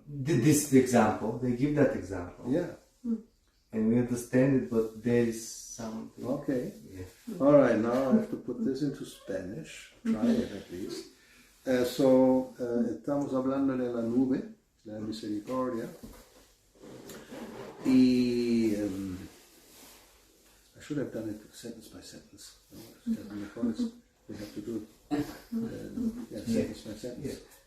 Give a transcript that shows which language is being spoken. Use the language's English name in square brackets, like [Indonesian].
[English] This example, they give that example. Yeah. And we understand it, but there is something. Okay. Yeah. All right, now I have to put this into Spanish. Try it at least. [Spanish] Estamos hablando de la nube, de la misericordia. [English] Y I should have done it sentence by sentence. We have to do it sentence by sentence.